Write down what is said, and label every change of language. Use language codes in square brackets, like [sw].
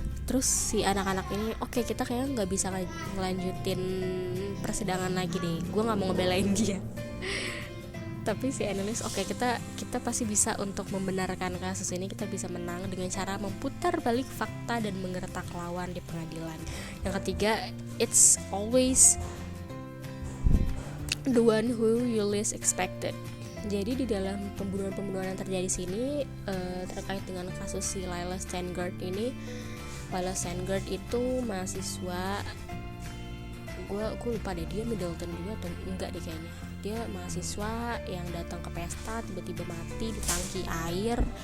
[id] Terus si anak-anak ini, oke, kita kayaknya nggak bisa ngelanjutin persidangan lagi deh, gue nggak mau ngebelain dia. Tapi si Annalise, oke, kita pasti bisa untuk membenarkan kasus ini, kita bisa menang dengan cara memutar balik fakta dan menggertak lawan di pengadilan. Yang ketiga, [en] it's always the one who you least expected. [id] Jadi di dalam pembunuhan yang terjadi sini terkait dengan kasus si Lila Steingart ini, Lila Steingart itu mahasiswa, gue lupa deh dia Middleton juga atau enggak deh kayaknya. Dia mahasiswa yang datang ke pesta, tiba-tiba mati di tangki air.